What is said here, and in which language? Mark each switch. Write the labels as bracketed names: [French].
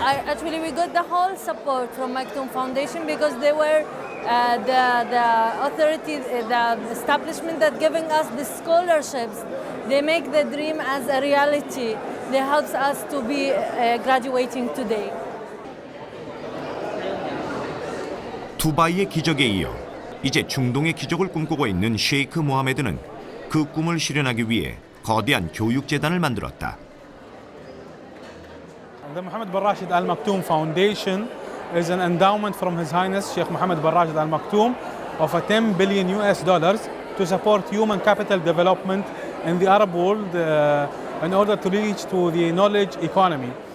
[English] Actually, we got the whole support from Maktoum Foundation because they were the authority, the establishment that giving us the scholarships. They make the dream as a reality. They help us to be graduating today. [Korean] 두바이의 기적에 이어 이제 중동의 기적을 꿈꾸고 있는 셰이크 모하메드는 그 꿈을 실현하기 위해 거대한 교육재단을 만들었다. [English] The Mohammed bin Rashid Al Maktoum Foundation is an endowment from His Highness Sheikh Mohammed bin Rashid Al Maktoum of $10 billion to support human capital development in the Arab world in order to reach to the knowledge economy.